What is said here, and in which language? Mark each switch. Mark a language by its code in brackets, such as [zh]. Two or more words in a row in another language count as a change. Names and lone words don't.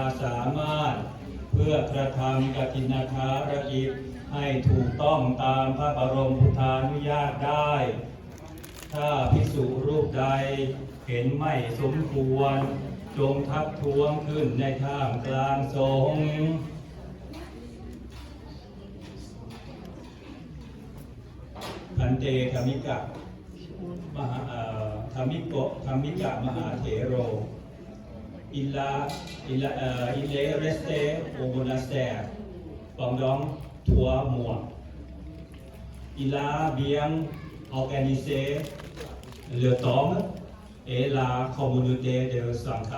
[th] สามารถเพื่อกระทำกฐินทารกิจให้ถูกต้องตามพระบรมพุทธานุญาตได้ ถ้าภิกษุรูปใดเห็นไม่สมควรจงทักท้วงขึ้นในท่ามกลางสงฆ์ [fr] พันเตธรรมิกะมหาธรรมิกะมหาเถโร il est resté au monastère pendant 3 mois. Il a bien organisé le temps et la communauté de Sangha.